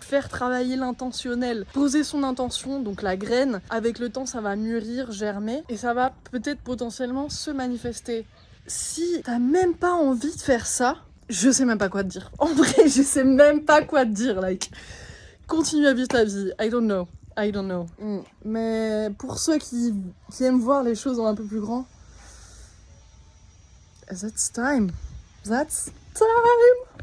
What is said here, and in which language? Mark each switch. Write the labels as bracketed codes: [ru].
[fr] Faire travailler l'intentionnel, poser son intention, donc la graine. Avec le temps, ça va mûrir, germer et ça va peut-être potentiellement se manifester. Si t'as même pas envie de faire ça, je sais même pas quoi te dire. En vrai, je sais même pas quoi te dire, like. Continue à vivre ta vie, [en] I don't know. [fr] Mais pour ceux qui aiment voir les choses en un peu plus grand, [en] that's time. That's time.